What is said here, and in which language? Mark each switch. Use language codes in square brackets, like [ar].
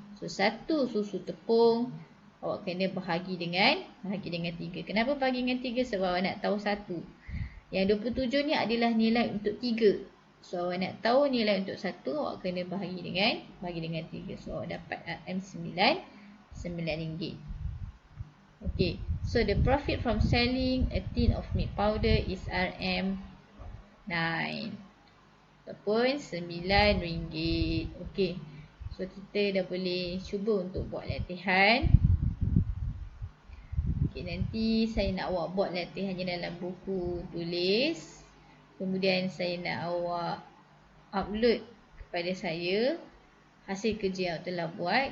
[ms] So, satu susu tepung awak kena bahagi dengan 3. Kenapa bahagi dengan 3? Sebab awak nak tahu satu. Yang 27 ni adalah nilai untuk 3. So, awak nak tahu nilai untuk 1, awak kena bahagi dengan 3. So, awak dapat RM9. Okay. [en] So, the profit from selling a tin of milk powder is RM9. [ms] Ataupun RM9. Okay. So, kita dah boleh cuba untuk buat latihan. Okay, nanti saya nak awak buat latihannya dalam buku tulis. Kemudian saya nak awak upload kepada saya hasil kerja yang awak telah buat.